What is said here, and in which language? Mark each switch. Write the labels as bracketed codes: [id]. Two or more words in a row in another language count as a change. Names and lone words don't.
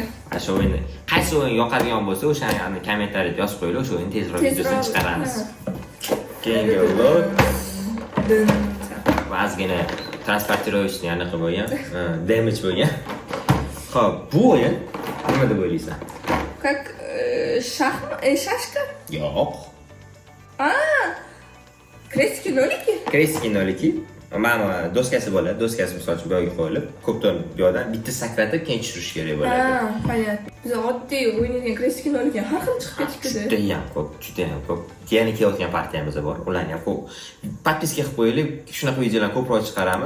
[uz] Shu o'yinni qaysi o'yin yoqadigan bo'lsa, o'shani kommentariyada yozib qo'yinglar, o'sha o'yinni tezroq videosini chiqaramiz. Keyingi lot. Vazgina transportirovichni anaqa bo'lgan, damage bo'lgan. Xo'p, bu o'yin nima deb o'ylaysan? [ru] Как шашка? [uz] Yo'q. [ru] Крестики-нолики? Крестики-нолики. [uz] Mana doskasi bo'ladi, doskasi misol uchun bu yerga qo'yilib, ko'pdan bu yerdan bitta sakratib, keyin tushirish kerak bo'ladi. Понятно. Biz oddiy o'ynaydigan крестики-noliki har xil chiqib ketdi. Juda ham ko'p. Yana kelayotgan partiyamiz bor. Ularni ham ko'p. Podpiska qilib qo'yaylik, shunaqa videolarni ko'proq chiqaramiz.